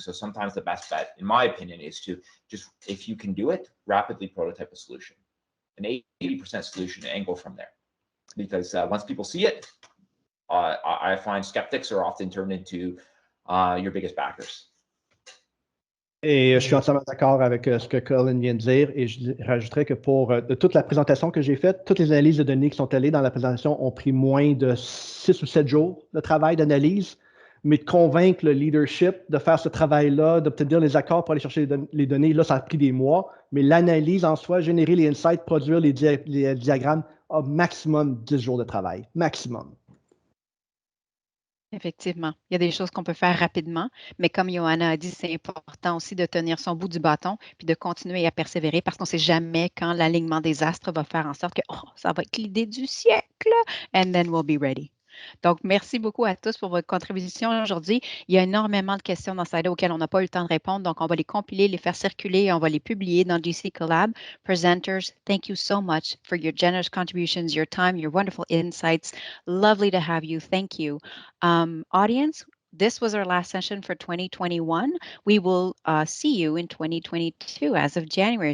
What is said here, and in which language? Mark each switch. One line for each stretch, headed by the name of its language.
English: So sometimes the best bet, in my opinion, is to just, if you can do it, rapidly prototype a solution, an 80% solution, and go from there. Because once people see it, I find skeptics are often turned into your biggest backers.
French: Et je suis entièrement d'accord avec ce que Colin vient de dire, et je rajouterais que pour de toute la présentation que j'ai faite, toutes les analyses de données qui sont allées dans la présentation ont pris moins de 6 ou 7 jours de travail d'analyse, mais de convaincre le leadership de faire ce travail-là, d'obtenir les accords pour aller chercher les données, là, ça a pris des mois, mais l'analyse en soi, générer les insights, produire les diagrammes, a maximum 10 jours de travail, maximum. Effectivement. Il y a des choses qu'on peut faire rapidement, mais comme Johanna a dit, c'est important aussi de tenir son bout du bâton puis de continuer à persévérer parce qu'on ne sait jamais quand l'alignement des astres va faire en sorte que ça va être l'idée du siècle,
English: and then we'll be ready.
French: Donc, merci beaucoup à tous pour votre contribution aujourd'hui. Il y a énormément de questions dans Slido auxquelles on n'a pas eu le temps de répondre, donc on va les compiler, les faire circuler et on va les publier dans GC Collab.
English: Presenters, thank you so much for your generous contributions, your time, your wonderful insights. Lovely to have you. Thank you. Audience, this was our last session for 2021. We will see you in 2022 as of January.